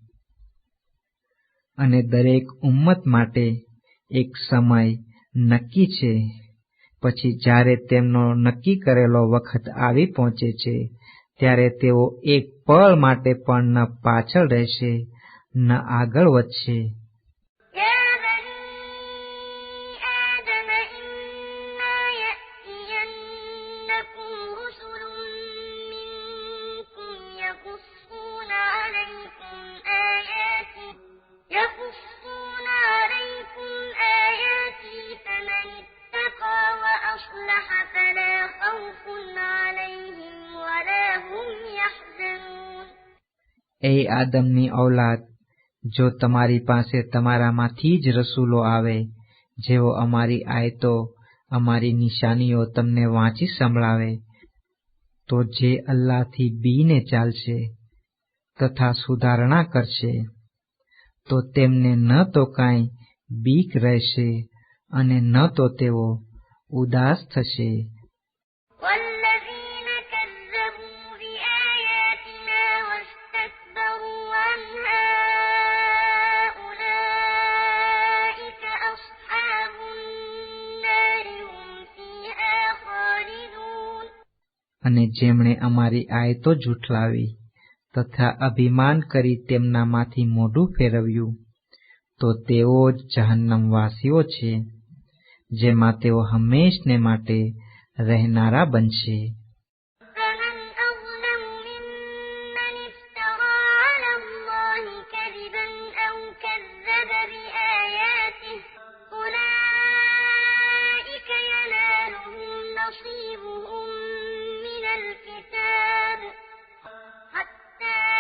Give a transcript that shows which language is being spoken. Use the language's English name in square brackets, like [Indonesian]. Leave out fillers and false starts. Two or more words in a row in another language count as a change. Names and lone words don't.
[Gujarati] અને દરેક ઉમ્મત માટે એક સમય નક્કી છે. પછી જ્યારે તેમનો નક્કી કરેલો વખત આવી પહોંચે છે ત્યારે તેઓ એક પળ માટે પણ ન પાછળ રહેશે ન આગળ વધશે. [Arabic] يا بني آدم إما يأتينكم رسل منكم يقصون عليكم آياتي فمن اتقى وأصلح فلا خوف عليهم ولا هم يحزنون. [Gujarati] એ આદમની ઔલાદ, જો તમારી પાસે તમારામાંથી જ રસૂલો આવે જેઓ અમારી આયતો, અમારી નિશાનીઓ તમને વાંચી સંભળાવે, તો જે અલ્લાહથી બીને ચાલશે તથા સુધારણા કરશે તો તેમને ન તો કાંઈ બીક રહેશે અને ન તો તેઓ ઉદાસ થશે. [Arabic] والذين كذبوا بآياتنا واستكبروا عنها أولئك أصحاب النار هم فيها خالدون. [Gujarati] અને જેમણે અમારી આયતો જૂઠલાવી તથા અભિમાન કરી તેમનામાંથી મોઢું ફેરવ્યું તો તેઓ જ જહન્નમવાસીઓ છે, જેમાં તેઓ હંમેશને માટે રહેનારા બનશે. [Arabic] فمن أظلم ممن افترى على الله كذبا أو كذب بآياته أولئك ينالهم نصيبهم من الكتاب حتى